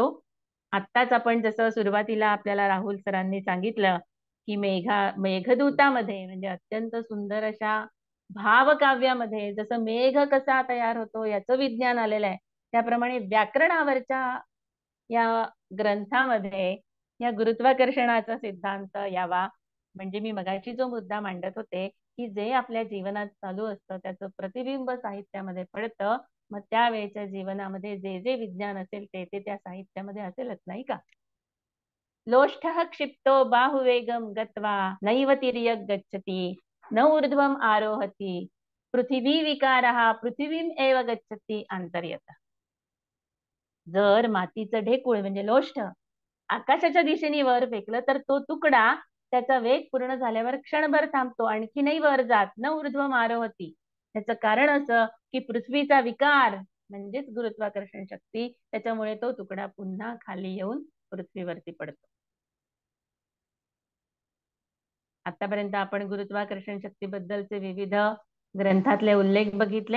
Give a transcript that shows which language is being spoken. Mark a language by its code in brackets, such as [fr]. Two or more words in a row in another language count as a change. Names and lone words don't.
[mr] आत्ताच आपण जसं सुरुवातीला आपल्याला राहुल सरांनी सांगितलं की मेघदूतामध्ये म्हणजे अत्यंत सुंदर अशा भावकाव्यामध्ये जसं मेघ कसा तयार होतो याचं विज्ञान आलेलं आहे, त्याप्रमाणे व्याकरणावरच्या या ग्रंथामध्ये या गुरुत्वाकर्षणाचा सिद्धांत यावा. म्हणजे मी मगाशी जो मुद्दा मांडत होते की जे आपल्या जीवनात चालू असतं त्याचं प्रतिबिंब साहित्यामध्ये पडतं, मग त्यावेळेच्या जीवनामध्ये जे जे विज्ञान असेल ते त्या साहित्यामध्ये असेलच, नाही का? [sa] लोष्ठः क्षिप्तो बाहुवेगम गत्वा नैव तिर्यक गच्छति न ऊर्ध्वम आरोहति पृथिवी विकारः पृथिवीम एव गच्छति अंतर्यतः. [mr] जर मातीचं ढेकूळ म्हणजे लोष्ठ आकाशाच्या दिशेने वर फेकलं तर तो तुकडा त्याचा वेग पूर्ण झाल्यावर क्षणभर थांबतो, आणखीनही वर जात [sa] न ऊर्ध्वम आरोहति. [mr] त्याचं कारण असं की पृथ्वीचा विकार म्हणजेच गुरुत्वाकर्षण शक्ती, त्याच्यामुळे तो तुकडा पुन्हा खाली येऊन पृथ्वीवरती पडतो. आतापर्यंत आपण गुरुत्वाकर्षण शक्तीबद्दलचे विविध ग्रंथातले उल्लेख बघितले.